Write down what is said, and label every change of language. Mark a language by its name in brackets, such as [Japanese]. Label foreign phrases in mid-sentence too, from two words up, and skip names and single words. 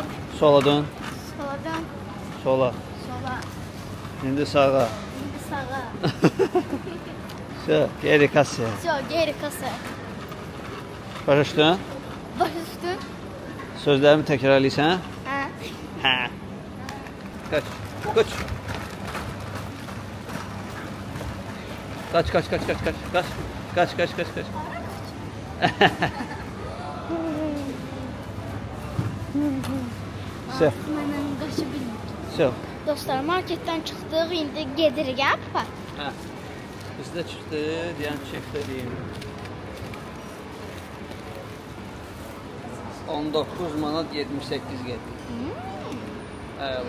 [Azerbaijani] Sola dön. Sola dön. Sola. Sola. İndi sağa. İndi sağa. Geri kasaya. Geri kasaya. Başa düşdün? Başa düşdün? Sözlərimi təkrarlayırsan? Hə. Hə. Qaç. Qaç. Qaç, qaç, qaç, qaç, qaç. Qaç. Qaç, qaç, qaç, qaç. Sö. Məndən qaça bilmir. Sö. Dostlar, marketdən çıxdıq, indi gedirik, hə, papa? Hə. Biz də çıxdı, deyən çəkdə deyim. 19 manat 78 qəpik. Əla.